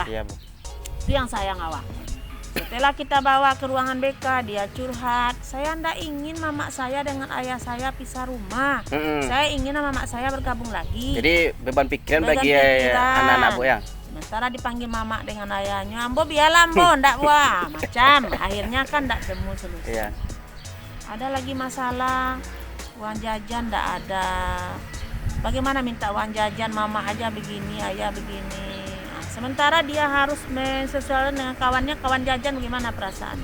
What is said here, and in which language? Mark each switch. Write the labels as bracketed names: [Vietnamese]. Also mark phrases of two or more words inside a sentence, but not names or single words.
[Indonesian] Itu yang sayang awak. Setelah kita bawa ke ruangan BK, dia curhat, saya ndak ingin mama saya dengan ayah saya pisah rumah. Saya ingin mama saya bergabung lagi. Jadi beban pikiran bagi anak-anak, Bu, ya. Sementara dipanggil mama dengan ayahnya, [Minangkabau] ambo biarlah ambo, ndak buah. [Indonesian] Macam, akhirnya kan ndak temu solusi. Ada lagi masalah, uang jajan ndak ada. Bagaimana minta uang jajan, mama aja begini, ayah begini. Sementara dia harus menyesuaikan dengan kawannya, kawan jajan bagaimana perasaannya.